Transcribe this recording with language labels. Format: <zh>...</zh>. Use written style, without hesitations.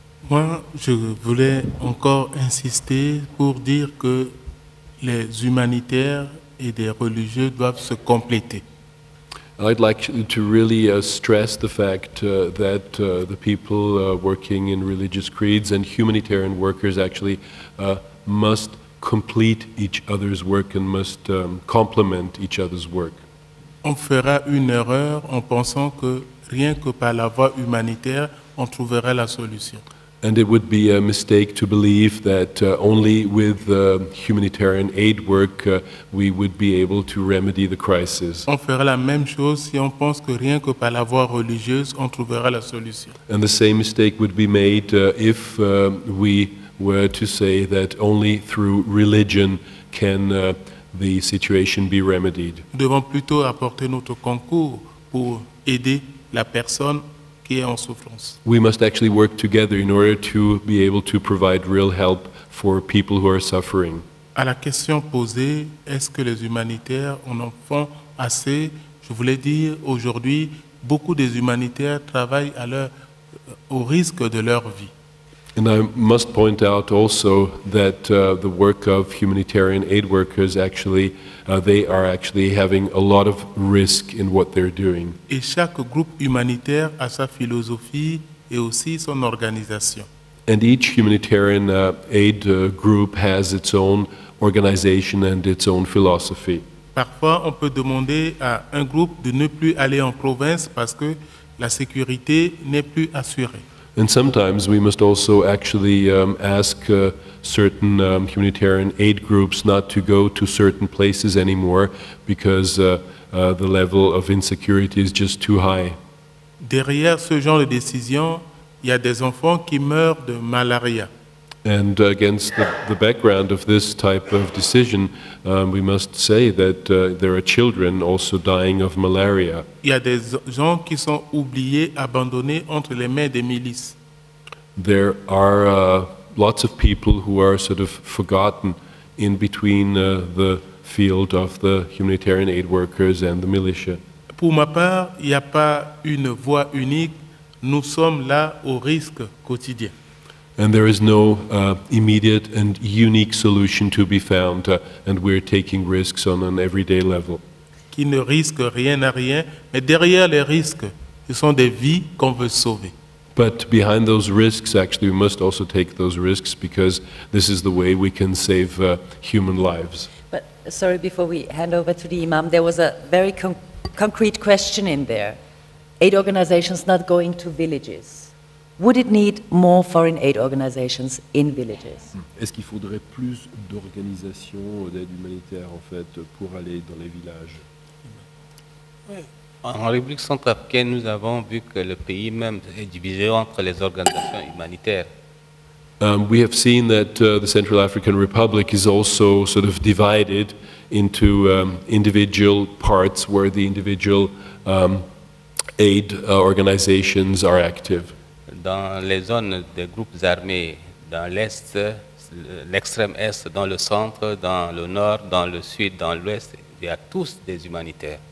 <fr>Moi, je voulais encore insister pour dire que les humanitaires et les religieux doivent se compléter.</fr> <en>I'd like to really stress the fact that the people working in religious creeds and humanitarian workers actually must complete each other's work and must complement each other's work.</en> <fr>On fera une erreur en pensant que rien que par la voie humanitaire, on trouverait la solution.</fr> <en>And it would be a mistake to believe that only with humanitarian aid work we would be able to remedy the crisis.</en> <fr>On fera la même chose si on pense que rien que par la voie religieuse, on trouvera la solution.</fr> <en>And the same mistake would be made if we were to say that only through religion can the situation be remedied.</en> <fr>Nous devons plutôt apporter notre concours pour aider la personne qui est en souffrance.</fr> <en>We must actually work together in order to be able to provide real help for people who are suffering.</en> <fr>À la question posée, est-ce que les humanitaires en font assez? Je voulais dire, aujourd'hui, beaucoup des humanitaires travaillent au risque de leur vie.</fr> <en>And I must point out also that the work of humanitarian aid workers actually, they are actually having a lot of risk in what they're doing.</en> <fr>Et chaque groupe humanitaire a sa philosophie et aussi son organisation.</fr> <en>And each humanitarian aid group has its own organization and its own philosophy.</en> <fr>Parfois, on peut demander à un groupe de ne plus aller en province parce que la sécurité n'est plus assurée.</fr> <en>And sometimes we must also actually ask certain humanitarian aid groups not to go to certain places anymore because the level of insecurity is just too high.</en> <fr>Derrière ce genre de décision, il y a des enfants qui meurent de malaria.</fr> <en>And against the background of this type of decision, we must say that there are children also dying of malaria.</en> <fr>Il y a des gens qui sont oubliés, abandonnés entre les mains des milices.</fr> <en>There are lots of people who are sort of forgotten in between the field of the humanitarian aid workers and the militia.</en> <fr>Pour ma part, il n'y a pas une voie unique. Nous sommes là au risque quotidien.</fr> <en>And there is no immediate and unique solution to be found, and we're taking risks on an everyday level.</en> <fr>Qui ne risquent rien à rien, mais derrière les risques, ce sont des vies qu'on veut sauver.</fr> <en>But behind those risks, actually, we must also take those risks because this is the way we can save human lives. But sorry, before we hand over to the Imam, there was a very concrete question in there. Aid organizations not going to villages. Would it need more foreign aid organizations in villages?</en> <fr>Est-ce qu'il faudrait plus d'organisations d'aide humanitaire, en fait, pour aller dans les villages? En République centrafricaine, nous avons vu que le pays même est divisé entre les organisations humanitaires. We have seen that the Central African Republic is also sort of divided into individual parts where the individual aid organizations are active. Dans les zones des groupes armés, dans l'Est, l'extrême Est, dans le centre, dans le Nord, dans le Sud, dans l'Ouest, il y a tous des humanitaires.</fr>